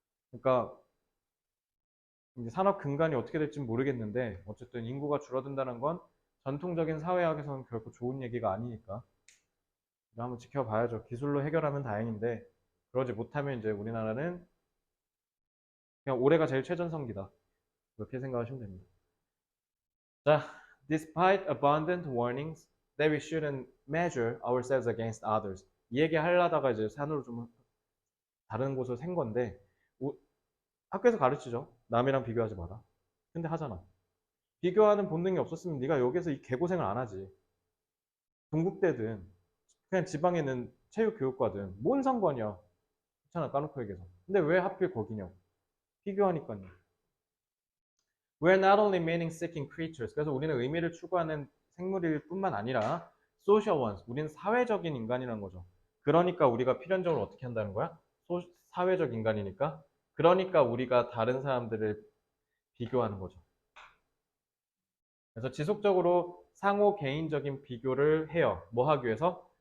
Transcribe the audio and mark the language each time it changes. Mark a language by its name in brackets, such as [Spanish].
[Korean] 그러니까 이제 산업 근간이 어떻게 될지 모르겠는데 어쨌든 인구가 줄어든다는 건 전통적인 사회학에서는 결코 좋은 얘기가 아니니까 이거 한번 지켜봐야죠. 기술로 해결하면 다행인데 그러지 못하면 이제 우리나라는 그냥 올해가 제일 최전성기다. 그렇게 생각하시면 됩니다. [English] 자, despite abundant warnings that we shouldn't measure ourselves against others. [Korean] 이 얘기 하려다가 이제 산으로 좀 다른 곳을 생 건데 학교에서 가르치죠. 남이랑 비교하지 마라. 근데 하잖아. 비교하는 본능이 없었으면 네가 여기서 이 개고생을 안 하지. 동국대든 그냥 지방에는 체육교육과든 뭔 상관이야. 괜찮아 까놓고 얘기해서. 근데 왜 하필 거기냐고. 비교하니까요. [English] We're not only meaning-seeking creatures. [Korean] 그래서 우리는 의미를 추구하는 생물일 뿐만 아니라 [English] social ones. [Korean] 우리는 사회적인 인간이라는 거죠. 그러니까 우리가 필연적으로 어떻게 한다는 거야? 사회적 인간이니까. 그러니까 우리가 다른 사람들을 비교하는 거죠. 그래서 지속적으로 상호 개인적인 비교를 해요. 뭐 하기 위해서?